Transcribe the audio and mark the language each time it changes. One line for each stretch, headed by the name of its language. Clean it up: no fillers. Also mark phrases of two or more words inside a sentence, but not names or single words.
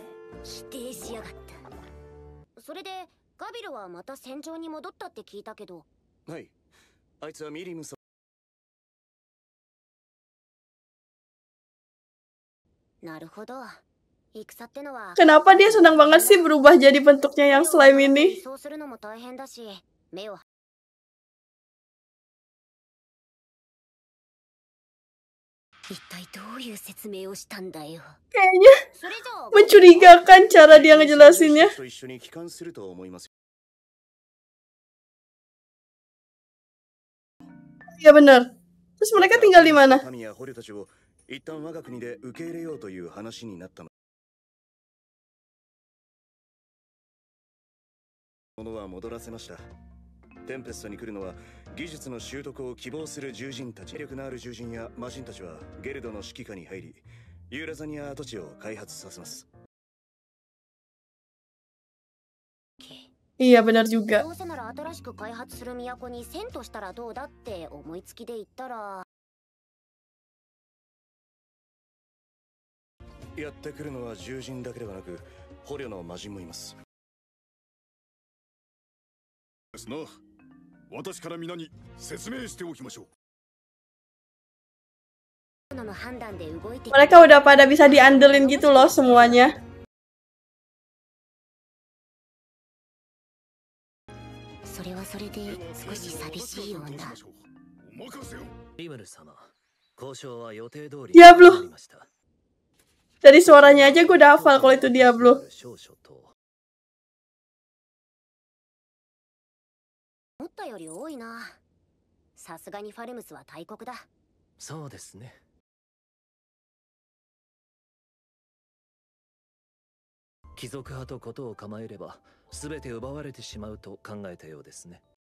Japanese: 否定しやがった。それでガビルはまた戦場に戻ったって聞いたけど。はい。あいつはミリムさん。なるほど。戦ってのは。
Indonesian: Kenapa dia senang banget sih berubah jadi bentuknya yang slime ini?
Japanese: そうするのも大変だし、目を。一体どういう説明をしたんだよ。
Indonesian: Kayaknya mencurigakan cara dia ngejelasinnya. Ya benar. Terus mereka tinggal di mana?
Japanese: 一旦我が国で受け入れようという話になったの。ものは戻らせました。テンペストに来るのは技術の習得を希望する獣人たち。力のある獣人や魔人たちはゲルドの指揮下に入り、ユーラザニア跡地を開発させます。
Indonesian: Iya benar juga.
Japanese: どうせなら新しく開発する都に遷都したらどうだって思いつきで言ったら。やってくるのは獣人だけではなく捕虜の魔人もいます。ですな。私から皆に説明しておきましょう。
Indonesian: Mereka udah pada bisa diandelin gitu loh semuanya.
Japanese: それはそれで少し寂しいような。
Indonesian: Diablo. Dari suaranya aja gue udah hafal kalau itu Diablo.
Japanese: 思ったより多いな。さすがにファルムスは大国だ。そうですね。貴族派とことを構えれば全て奪われてしまうと考えたようですね。